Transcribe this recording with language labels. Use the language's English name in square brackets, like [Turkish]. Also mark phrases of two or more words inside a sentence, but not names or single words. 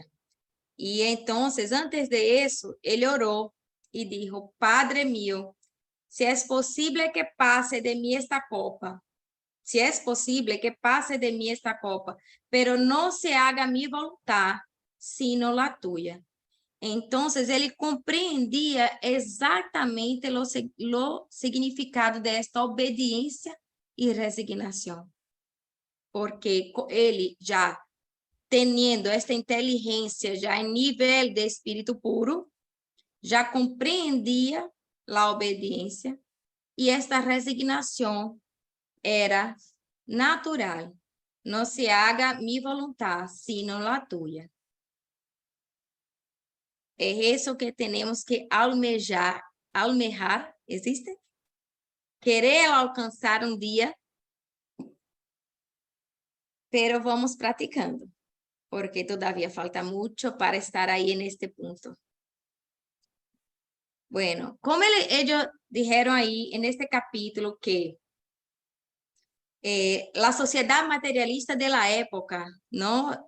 [Spanish] Y entonces, antes de eso, él oró y dijo: Padre mío, si es posible que pase de mí esta copa, si es posible que pase de mí esta copa, pero no se haga mi voluntad, sino la tuya. Entonces, [Portuguese] ele compreendia exatamente [Spanish] lo significado [Portuguese] desta obediência e resignação. Porque ele já tendo esta inteligência já em nível de espírito puro, já compreendia a obediência e esta resignação era natural. [Spanish] Não se haga mi voluntad, sino la tuya. [Portuguese] É isso que temos que almejar. Almejar, existe? Querer alcançar um dia, pero vamos praticando, [Spanish] porque todavía falta mucho para estar ahí en este punto. Bueno, como ellos dijeron ahí en este capítulo que la sociedad materialista de la época, ¿no?